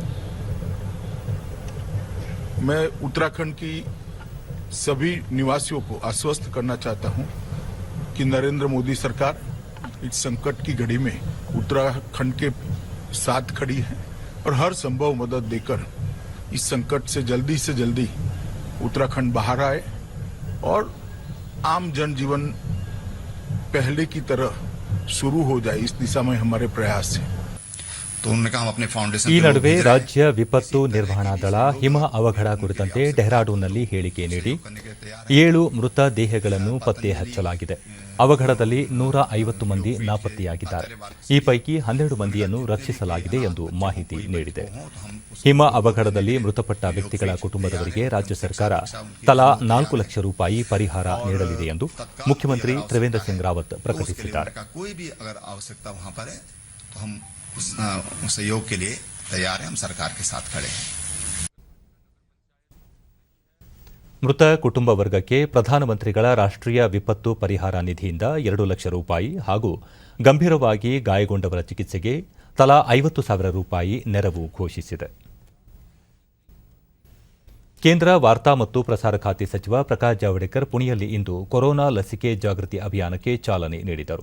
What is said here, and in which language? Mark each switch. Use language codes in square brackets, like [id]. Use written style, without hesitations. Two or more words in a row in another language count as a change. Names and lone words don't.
[hi] मैं उत्तराखंड की सभी निवासियों को आश्वस्त करना चाहता हूं कि नरेंद्र मोदी सरकार इस संकट की घड़ी में उत्तराखंड के साथ खड़ी है और हर संभव मदद देकर इस संकट से जल्दी उत्तराखंड बाहर आए और आम जनजीवन पहले की तरह शुरू हो जाए. इस दिशा में हमारे प्रयास है. [kn] ಈ ನಡುವೆ ರಾಜ್ಯ ವಿಪತ್ತು ನಿರ್ವಹಣಾ ದಳ ಹಿಮ ಅವಘಡ ಕುರಿತಂತೆ ಡೆಹ್ರಾಡೂನ್ನಲ್ಲಿ ಹೇಳಿಕೆ ನೀಡಿ 7 ಮೃತ ದೇಹಗಳನ್ನು ಪತ್ತೆ ಹಚ್ಚಲಾಗಿದೆ. ಅವಘಡದಲ್ಲಿ 150 ಮಂದಿ ನಾಪತ್ತೆಯಾಗಿದ್ದಾರೆ. ಈ ಪೈಕಿ 12 ಮಂದಿಯನ್ನು ರಕ್ಷಿಸಲಾಗಿದೆ ಎಂದು ಮಾಹಿತಿ ನೀಡಿದೆ. ಹಿಮ ಅವಘಡದಲ್ಲಿ ಮೃತಪಟ್ಟ ವ್ಯಕ್ತಿಗಳ ಕುಟುಂಬದವರಿಗೆ ರಾಜ್ಯ ಸರ್ಕಾರ ತಲಾ 4 ಲಕ್ಷ ರೂಪಾಯಿ ಪರಿಹಾರ ನೀಡಲಿದೆ ಎಂದು ಮುಖ್ಯಮಂತ್ರಿ ತ್ರಿವೇಂದ್ರ ಸಿಂಗ್ ರಾವತ್ ಪ್ರಕಟಿಸಿದ್ದಾರೆ. [hi] सहयोग के लिए तैयार है. हम सरकार के साथ खड़े हैं. [kn] ಮೃತ ಕುಟುಂಬ ವರ್ಗಕ್ಕೆ ಪ್ರಧಾನಮಂತ್ರಿಗಳ ರಾಷ್ಟ್ರೀಯ ವಿಪತ್ತು ಪರಿಹಾರ ನಿಧಿಯಿಂದ 2 ಲಕ್ಷ ರೂಪಾಯಿ ಹಾಗೂ ಗಂಭೀರವಾಗಿ ಗಾಯಗೊಂಡವರ ಚಿಕಿತ್ಸೆಗೆ ತಲಾ 50,000 ರೂಪಾಯಿ ನೆರವು ಘೋಷಿಸಿದೆ. ಕೇಂದ್ರ ವಾರ್ತಾ ಮತ್ತು ಪ್ರಸಾರ ಖಾತೆ ಸಚಿವ ಪ್ರಕಾಶ್ ಜಾವಡೇಕರ್ ಪುಣೆಯಲ್ಲಿ ಇಂದು ಕೊರೋನಾ ಲಸಿಕೆ ಜಾಗೃತಿ ಅಭಿಯಾನಕ್ಕೆ ಚಾಲನೆ ನೀಡಿದರು.